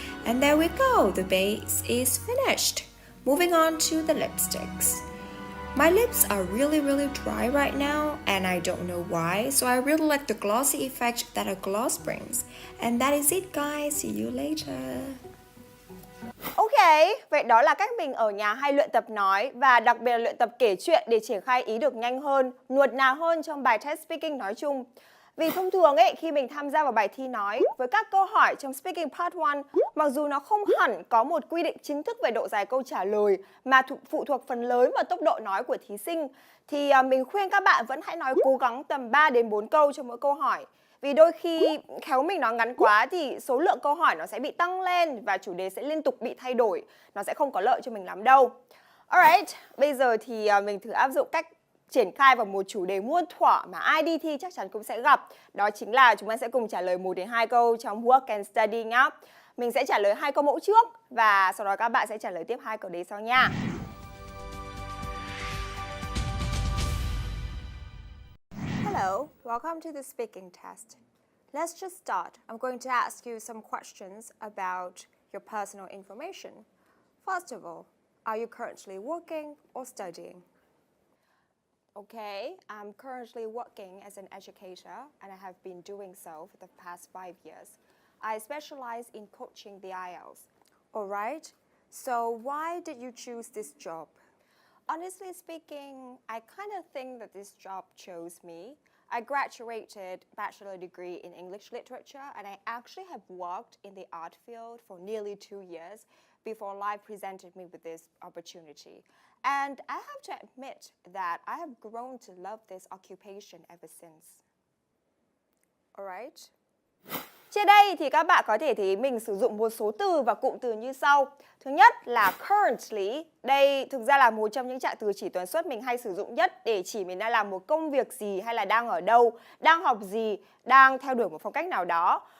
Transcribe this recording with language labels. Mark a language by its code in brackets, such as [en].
[en] And there we go, the base is finished. Moving on to the lipsticks. My lips are really dry right now and I don't know why, so I really like the glossy effect that a gloss brings. And that is it guys, see you later. [vi] Ok, vậy đó là cách mình ở nhà hay luyện tập nói và đặc biệt là luyện tập kể chuyện để triển khai ý được nhanh hơn, nuột nà hơn trong bài test speaking nói chung. Vì thông thường ấy, khi mình tham gia vào bài thi nói với các câu hỏi trong Speaking Part 1, mặc dù nó không hẳn có một quy định chính thức về độ dài câu trả lời mà phụ thuộc phần lớn vào tốc độ nói của thí sinh, thì mình khuyên các bạn vẫn hãy nói cố gắng tầm 3 đến 4 câu cho mỗi câu hỏi. Vì đôi khi khéo mình nói ngắn quá thì số lượng câu hỏi nó sẽ bị tăng lên và chủ đề sẽ liên tục bị thay đổi. Nó sẽ không có lợi cho mình lắm đâu. Alright, bây giờ thì mình thử áp dụng cách triển khai vào một chủ đề muôn thuở mà ai đi thi chắc chắn cũng sẽ gặp. Đó chính là chúng ta sẽ cùng trả lời 1 đến 2 câu trong Work and Study nhá. Mình sẽ trả lời 2 câu mẫu trước và sau đó các bạn sẽ trả lời tiếp 2 câu đấy sau nha. [en] Hello, welcome to the speaking test. Let's just start. I'm going to ask you some questions about your personal information. First of all, are you currently working or studying? Okay, I'm currently working as an educator and I have been doing so for the past 5 years. I specialize in coaching the IELTS. Alright, so why did you choose this job? Honestly speaking, I kind of think that this job chose me. I graduated bachelor degree in English literature and I actually have worked in the art field for nearly 2 years before life presented me with this opportunity. And I have to admit that I have grown to love this occupation ever since. Alright. [vi] Trên đây thì các bạn có thể thấy mình sử dụng một số từ và cụm từ như sau. Thứ nhất là currently. Đây thực ra là một trong những trạng từ chỉ tuần suất mình hay sử dụng nhất để chỉ mình đang làm một công việc gì hay là đang ở đâu, đang học gì, đang theo đuổi một phong cách nào đó.